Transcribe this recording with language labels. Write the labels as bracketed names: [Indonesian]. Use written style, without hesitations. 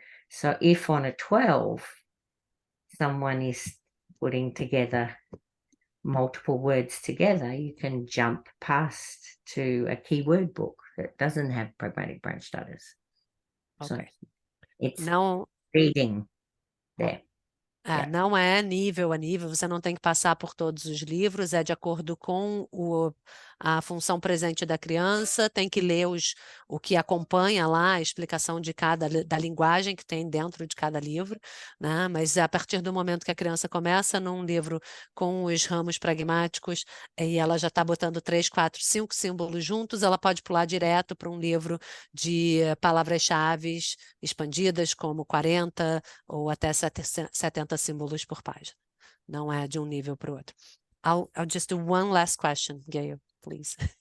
[English] So if on a 12 someone is putting together multiple words together, you can jump past to a keyword book that doesn't have pragmatic branch starters. Okay. So it's [Portuguese] Não, [English] reading there. Yeah. [Portuguese] Não é nível a nível, você não tem que passar por todos os livros, é de acordo com a função presente da criança, tem que ler o que acompanha lá, a explicação da linguagem que tem dentro de cada livro, né? Mas a partir do momento que a criança começa num livro com os ramos pragmáticos e ela já está botando 3, 4, 5 símbolos juntos, ela pode pular direto para um livro de palavras-chave expandidas, como 40 ou até 70 símbolos por página. Não é de um nível para o outro. [English] I'll just do one last question, Gail, please.